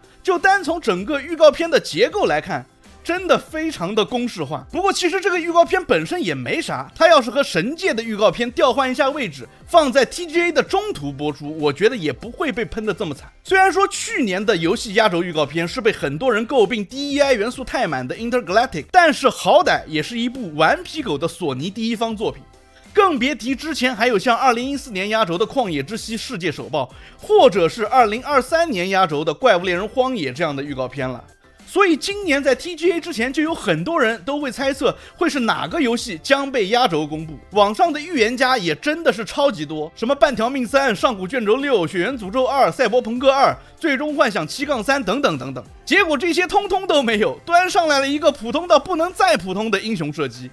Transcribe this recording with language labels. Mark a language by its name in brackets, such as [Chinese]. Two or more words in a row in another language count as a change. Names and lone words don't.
[Chinese] 就單從整個預告片的結構來看，真的非常的公式化。不過其實這個預告片本身也沒啥，它要是和神界的預告片調換一下位置，放在 TGA 的中途播出，我覺得也不會被噴得這麼慘。雖然說去年的遊戲壓軸預告片是被很多人詬病 DEI 元素太滿的 Intergalactic，但是好歹也是一部頑皮狗的索尼第一方作品。更別提之前還有像2014年壓軸的曠野之息世界首曝，或者是2023年壓軸的怪物獵人荒野這樣的預告片了。所以今年在 TGA 之前就有很多人都會猜測會是哪個遊戲將被壓軸公布，網上的預言家也真的是超級多，什麼半條命3、上古卷軸6、血源詛咒2、賽博朋克2、最終幻想7-3等等等等。結果這些通通都沒有，端上來了一個普通到不能再普通的英雄射擊。